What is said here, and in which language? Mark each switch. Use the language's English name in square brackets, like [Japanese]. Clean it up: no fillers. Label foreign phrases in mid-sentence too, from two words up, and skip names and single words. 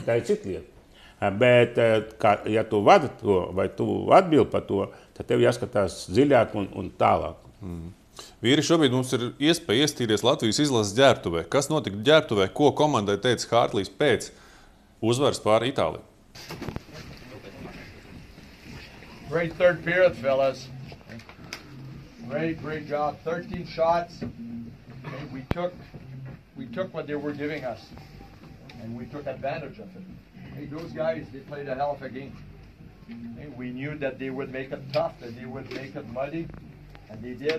[Latvian] Tā ir cita lieta. Bet, ja tu vadi to, vai tu atbildi par to, tad tev jāskatās dziļāk un tālāk. Vīri, šobrīd mums ir iespēja iestīties Latvijas izlases ģērbtuvē. Kas notika ģērbtuvē? Ko komandai teica Hartlijs pēc uzvaras pār Itāliju? [English] Great third period, fellas. Great job. 13 shots. Okay, we took what they were giving us, and we took advantage of it. Hey, those guys, they played a hell of a game. Okay, we knew that they would make it tough, that they would make it muddy, and they did.